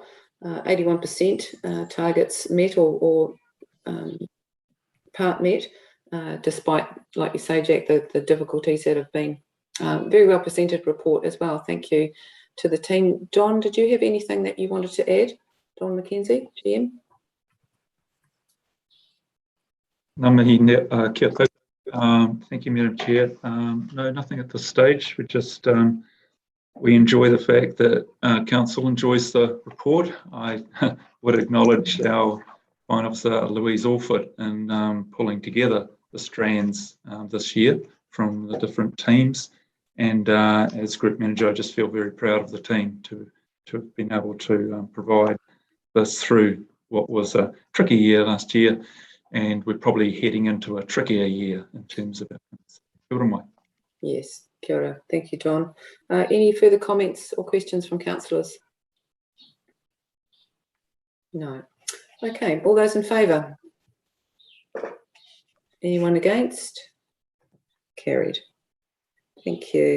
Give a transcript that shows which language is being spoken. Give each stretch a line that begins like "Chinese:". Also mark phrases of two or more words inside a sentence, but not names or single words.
English: 81% targets met or part met, despite, like you say, Jack, the difficulties that have been. Very well presented report as well. Thank you to the team. Don, did you have anything that you wanted to add? Don McKenzie, GM.
Māori: Ngā mihi, kia koutou.
English: Thank you, Madam Chair. No, nothing at this stage. We enjoy the fact that Council enjoys the report. I would acknowledge our Fine Officer Louise Orford in pulling together the strands this year from the different teams. And as Group Manager, I just feel very proud of the team to have been able to provide this through what was a tricky year last year. And we're probably heading into a trickier year in terms of outcomes.
Māori: Kia ora mai. Yes, kia ora.
English: Thank you, Don. Any further comments or questions from councillors? No. Okay, all those in favour? Anyone against? Carried. Thank you.